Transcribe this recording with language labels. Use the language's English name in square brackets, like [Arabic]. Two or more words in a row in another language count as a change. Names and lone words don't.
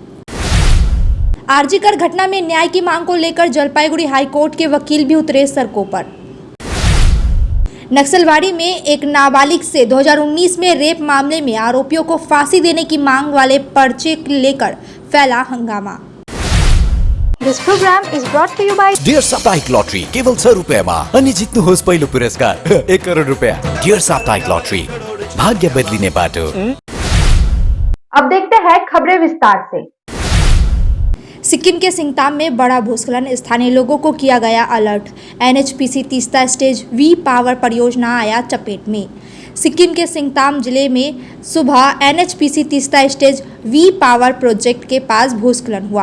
[Hindi] आरजीकर घटना में न्याय की मांग को लेकर जलपाईगुड़ी हाईकोर्ट के वकील भी उतरे सड़कों पर। नक्सलबाड़ी में एक नाबालिग से 2019 में रेप मामले में आरोपियों को फांसी देने की मांग वाले पर्चे लेकर फैला हंगामा। [English] This program is brought to you by [Nepali] डियर साप्ताहिक लॉटरी केवल 6 रुपैयाँमा अनि जित्नुहोस् पहिलो पुरस्कार 1 करोड रुपैयाँ। डियर साप्ताहिक लॉटरी, भाग्य बदलिने बाटो। [Hindi] अब देखते हैं खबरें विस्तार से। सिक्किम के सिंगताम में बड़ा भूस्खलन, स्थानीय लोगों को किया गया अलर्ट। एनएचपीसी तीस्ता स्टेज वी पावर परियोजना आया चपेट में। सिक्किम के सिंगताम जिले में सुबह एनएचपीसी तीस्ता स्टेज वी पावर प्रोजेक्ट के पास भूस्खलन हुआ।